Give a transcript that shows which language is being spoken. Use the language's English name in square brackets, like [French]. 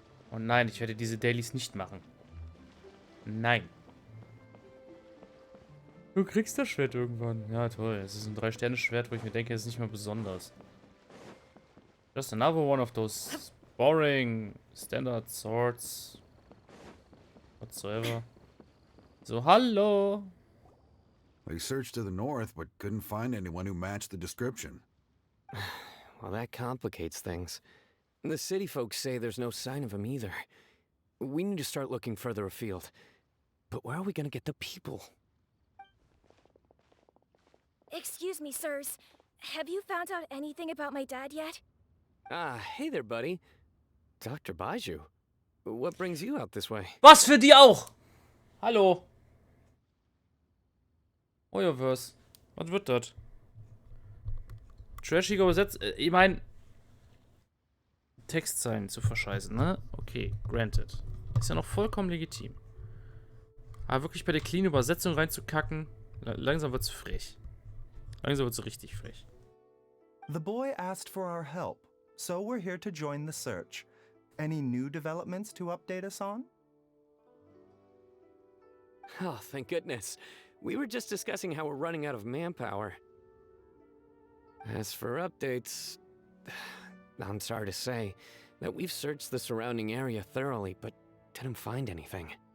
[German] Oh nein, ich werde diese Dailies nicht machen. Nein. Du kriegst das Schwert irgendwann. Ja, toll. Es ist ein 3-Sterne-Schwert, wo ich mir denke, es ist nicht mal besonders. [English] Just another one of those boring standard swords. Whatsoever. [German] So, hallo. [English] They searched to the north, but couldn't find anyone who matched the description. Well, that complicates things. The city folks say there's no sign of him either. We need to start looking further afield. But where are we gonna get the people? Excuse me, sirs. Have you found out anything about my dad yet? Ah, hey there, buddy. Dr. Baizhou. What brings you out this way? [German] Was für die auch? Hallo. Universe. Was wird das? Trashiger übersetzt. Ich meine, Textzeilen zu verscheißen, ne? Okay, granted. Ist ja noch vollkommen legitim. Aber wirklich bei der clean Übersetzung reinzukacken, langsam wird's frech. Langsam wird's richtig frech. [English] The boy asked for our help, so we're here to join the search. Any new developments to update us on? Oh, thank goodness. We were just discussing how we're running out of manpower. As for updates, I'm sorry to say that we've searched the surrounding area thoroughly, but didn't find anything.